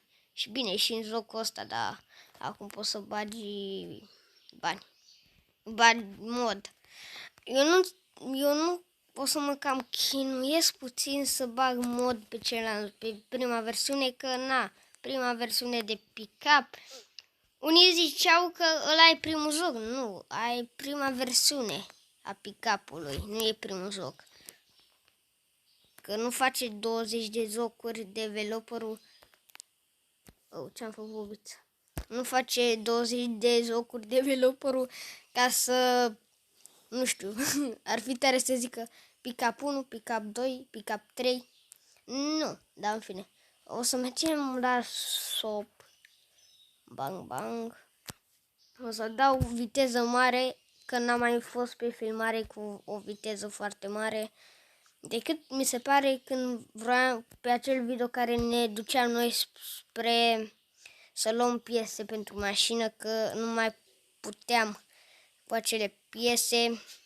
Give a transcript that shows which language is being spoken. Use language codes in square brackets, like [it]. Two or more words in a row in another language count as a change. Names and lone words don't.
[ro] Și bine, și în jocul ăsta, dar acum poți să bagi bani mod. Eu nu o să mă cam chinuiesc puțin să bag mod pe celălalt, pe prima versiune, că prima versiune de pick-up. Unii ziceau că ăla e primul joc. Nu, ai prima versiune a pick-up-ului, nu e primul joc. Că nu face 20 de jocuri developerul. Ce-am făcut? Nu face 20 de jocuri developerul ca să, nu știu, ar fi tare să zică pick-up 1, pick-up 2, pick-up 3. Nu, dar în fine. O să mergem la shop. Bang, bang. O să dau viteză mare, că n-am mai fost pe filmare cu o viteză foarte mare. Decât mi se pare când vroiam pe acel video care ne duceam noi spre să luăm piese pentru mașină, că nu mai puteam cu acele piese.